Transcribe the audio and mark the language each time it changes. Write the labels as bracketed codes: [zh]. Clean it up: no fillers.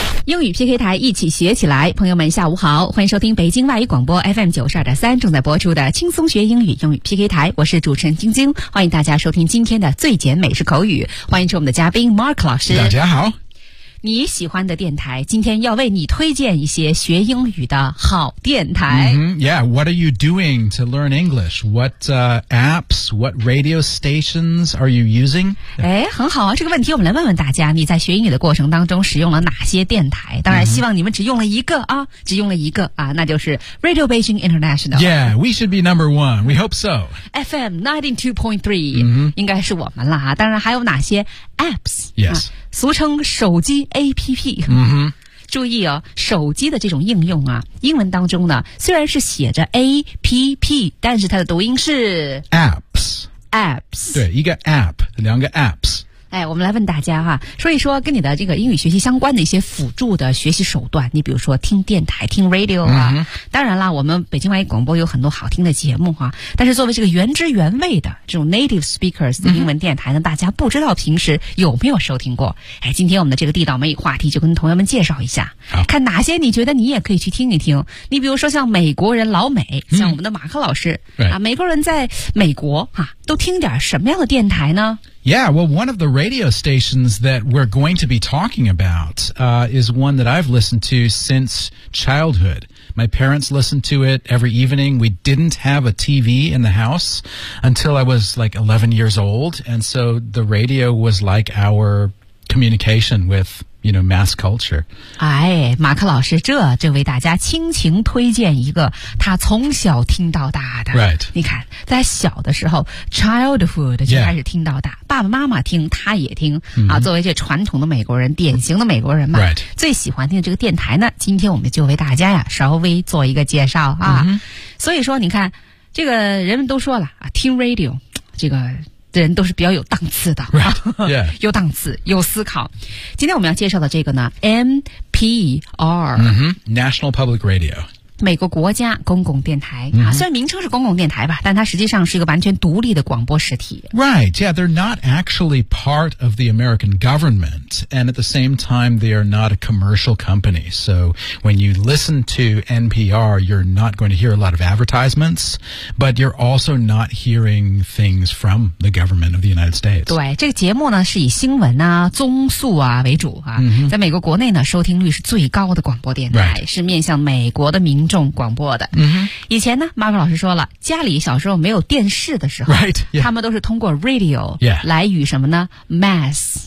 [zh] 英语 PK 台一起学起来，朋友们下午好，欢迎收听北京外语广播 FM92.3 正在播出的轻松学英语英语 PK 台，我是主持人晶晶，欢迎大家收听今天的最简美式口语，欢迎出我们的嘉宾 Mark 老师。大家好。你喜欢的电台今天要为你推荐一些学英语的好电台。 Mm-hmm. [en] Yeah, what are you doing to learn English? What apps, what radio stations are you using? [zh] 哎，很好啊，这个问题我们来问问大家，你在学英语的过程当中使用了哪些电台？当然希望你们只用了一个啊，只用了一个啊，那就是 Radio Beijing International. [en] Yeah, we should be number one. We hope so. [zh] FM 92.3、 mm-hmm. 应该是我们了啊，当然还有哪些 apps? [en] Yes.、 [zh] 啊俗称手机 APP、 mm-hmm. 注意哦，手机的这种应用啊，英文当中呢虽然是写着 APP， 但是它的读音是 [en] Apps Apps， [zh] 对，一个 App， 两个 Apps。哎，我们来问大家哈，说一说跟你的这个英语学习相关的一些辅助的学习手段，你比如说听电台，听 Radio 啊、 mm-hmm. 当然啦，我们北京外语广播有很多好听的节目哈，但是作为这个原汁原味的这种 native speakers 的英文电台呢、嗯、大家不知道平时有没有收听过。哎，今天我们的这个地道美语话题就跟同学们介绍一下，看哪些你觉得你也可以去听一听。你比如说像美国人老美、嗯、像我们的马克老师、 [en] right. [zh] 啊，美国人在美国啊都听点什么样的电台呢？ [en] Yeah, well, one of the radio stations that we're going to be talking about、is one that I've listened to since childhood. My parents listened to it every evening. We didn't have a TV in the house until I was like 11 years old. And so the radio was like our communication with, you know, mass culture. [zh] 哎，马克老师这为大家倾情推荐一个他从小听到大的。 [en] Right. [zh] 你看在小的时候 childhood 就开始听到大、爸爸妈妈听他也听、 mm-hmm. 啊，作为这传统的美国人，典型的美国人嘛、 [en] right. [zh] 最喜欢听的这个电台呢，今天我们就为大家呀稍微做一个介绍啊。 Mm-hmm. 所以说你看这个人们都说了啊，听 radio 这个人都是比较有档次的、 [en] right. yeah. [zh] 有档次有思考。今天我们要介绍的这个呢 NPR、 [en] mm-hmm. National Public Radio， [zh] 美国国家公共电台、 mm-hmm. 虽然名称是公共电台吧，但它实际上是一个完全独立的广播实体。 [en] Right, yeah, they're not actually part of the American government, and at the same time they are not a commercial company. So when you listen to NPR, you're not going to hear a lot of advertisements, but you're also not hearing things from the government of the United States. [zh] 对，这个节目呢是以新闻啊、综述啊为主啊、 mm-hmm. 在美国国内呢收听率是最高的广播电台、 [en] right. [zh] 是面向美国的民众广播的、 mm-hmm. 以前呢 Mark 老师说了，家里小时候没有电视的时候 [en] right,、yeah. [zh] 他们都是通过 radio、 [en] yeah. [zh] 来与什么呢 mass、